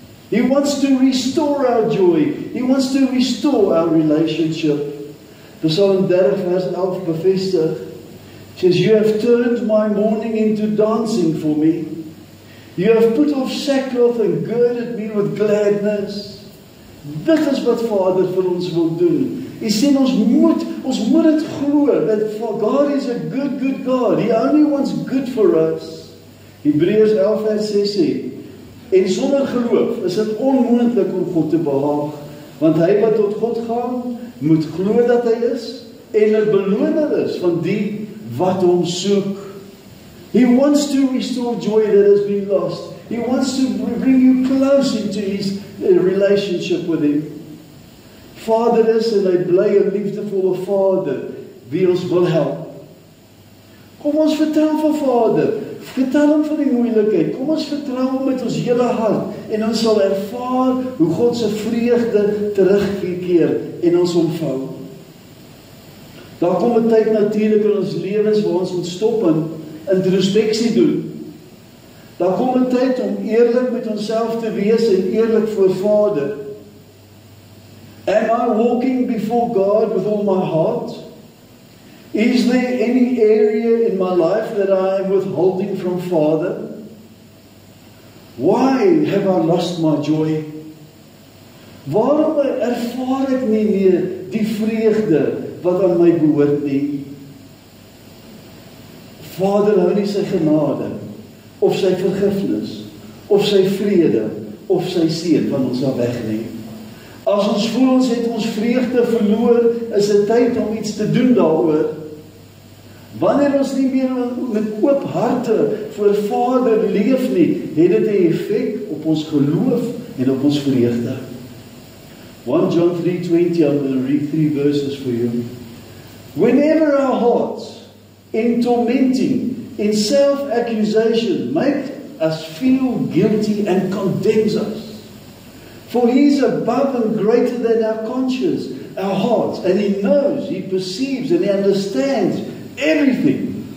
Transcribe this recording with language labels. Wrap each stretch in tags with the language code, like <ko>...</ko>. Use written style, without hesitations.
<en>He wants to restore our joy. He wants to restore our relationship.</en> <af>Psalm 30 vers 11 bevestig.</af> <en>It says, you have turned my mourning into dancing for me. You have put off sackcloth and girded me with gladness.</en> <af>Dit is wat Vader vir ons wil doen. Hy sê ons moet dit glo,</af> <en>that God is a good God. He only wants good for us.</en> <af>Hebreërs 11 vers 6 sê, en sonder geloof is dit onmoontlik om God te behaag, want hy wat tot God gaan, moet glo dat hy is, en 'n beloner is van die wat hom soek.</af> <en>He wants to restore joy that has been lost. He wants to bring you close into His relationship with Him.</en> <af>Vader is en hy bly 'n liefdevolle Vader wie ons wil help. Kom ons vertrou vir Vader. Vertel hom van die moeilikheid. Kom ons vertrou hom met ons hele hart en ons sal ervaar hoe God se vreugde terugkeer en ons omvou. Daar kom 'n tyd natuurlik in ons lewens waar ons moet stop en introspeksie doen. Daar kom 'n tyd om eerlik met onsself te wees en eerlik voor Vader.</af> <en>Am I walking before God with all my heart? Is there any area in my life that I am withholding from Father? Why have I lost my joy?</en> <af>Waarom ervaar ek nie meer die vreugde wat aan my behoort nie? Vader hou nie sy genade, of sy vergifnis, of sy vrede, of sy seën van ons af wegneem. As ons voel ons het ons vreugde verloor, is dit tyd om iets te doen daaroor. Wanneer ons nie meer met oop harte voor Vader leef nie, het dit 'n effek op ons geloof en op ons vreugde.</af> <en>1 John 3:20, I'm going to read 3 verses for you. Whenever our hearts, in tormenting, in self-accusation, make us feel guilty and condemns us, for He is above and greater than our conscience, our hearts, and He knows, He perceives, and He understands everything.</en>